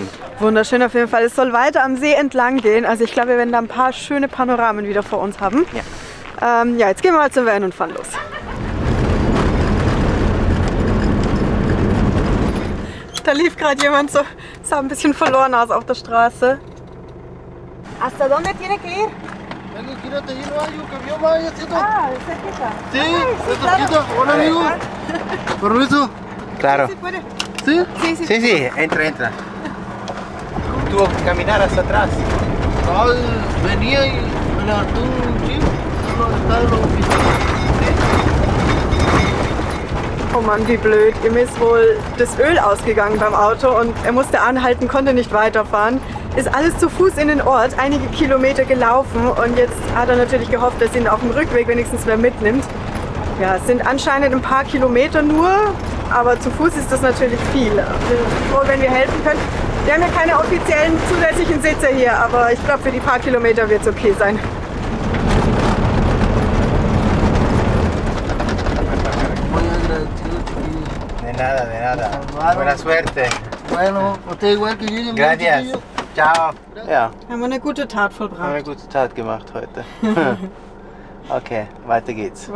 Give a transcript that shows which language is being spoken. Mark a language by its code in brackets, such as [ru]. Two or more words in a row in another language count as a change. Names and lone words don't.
[de] Wunderschön auf jeden Fall. Es soll weiter am See entlang gehen. Also ich glaube, wir werden da ein paar schöne Panoramen wieder vor uns haben. Ja. Ja, jetzt gehen wir mal zum Van und fahren los. Da lief gerade jemand so, sah ein bisschen verloren aus auf der Straße. [es] ¿Hasta dónde tiene que ir? Ah, cerquita. Sí, cerquita. Hola, amigo. Permiso. Claro. Sí, puede. Sí. Sí, sí. Sí, sí, entra, entra. Tuvo que caminar hasta atrás. No, venía y me levantó un chip. Estaba en la oficina. [de] Oh Mann, wie blöd. Ihm ist wohl das Öl ausgegangen beim Auto und er musste anhalten, konnte nicht weiterfahren. Ist alles zu Fuß in den Ort, einige Kilometer gelaufen und jetzt hat er natürlich gehofft, dass ihn auf dem Rückweg wenigstens wer mitnimmt. Ja, es sind anscheinend ein paar Kilometer nur, aber zu Fuß ist das natürlich viel. Wir sind froh, wenn wir helfen können. Wir haben ja keine offiziellen zusätzlichen Sitze hier, aber ich glaube, für die paar Kilometer wird es okay sein. [es] De nada, de nada. Buena suerte. Bueno, usted igual que yo. Gracias. [de] Ciao. Ja, Haben wir eine gute Tat haben vollbracht. eine gute Tat gemacht heute. Okay, weiter geht's.